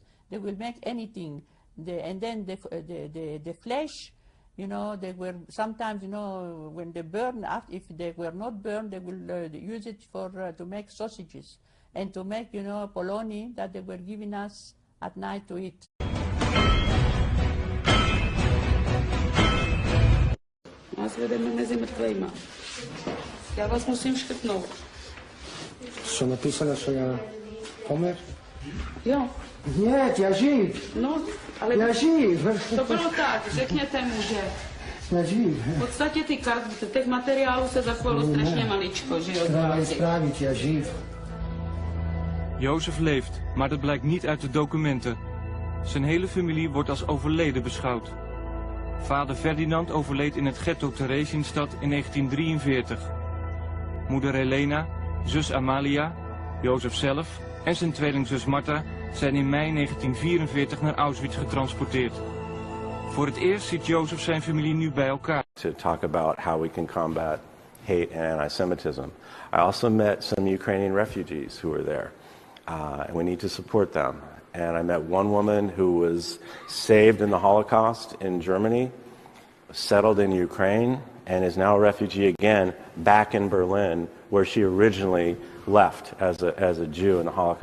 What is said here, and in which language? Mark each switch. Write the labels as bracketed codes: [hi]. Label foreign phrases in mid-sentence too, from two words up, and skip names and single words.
[en] They will make anything. And then the flesh, you know, they were sometimes, you know, when they burn, if they were not burned, they will use it for to make sausages and to make, you know, polony that they were giving us at night to eat. [cs] Já vás musím škrtnout. Co napísané, že já pomr? Jo. Ne, já živ. No, ale já živ. To bylo tak, řekněte mu, že já živ. V podstatě těch materiálů se zachovalo strašně maličko, že jo? Správit, já živ. [nl] Jozef leeft, maar dat blijkt niet uit de documenten. Zijn hele familie wordt als overleden beschouwd. Vader Ferdinand overleed in het ghetto Theresienstadt in 1943. Moeder Helena, zus Amalia, Jozef zelf en zijn tweelingzus Martha zijn in mei 1944 naar Auschwitz getransporteerd. Voor het eerst ziet Jozef zijn familie nu bij elkaar. [en] To talk about how we can combat hate and anti-Semitism. I also met some Ukrainian refugees who were there. And we need to support them. And I met one woman who was saved in the Holocaust in Germany, settled in Ukraine, and is now a refugee again back in Berlin, where she originally left as a Jew in the Holocaust.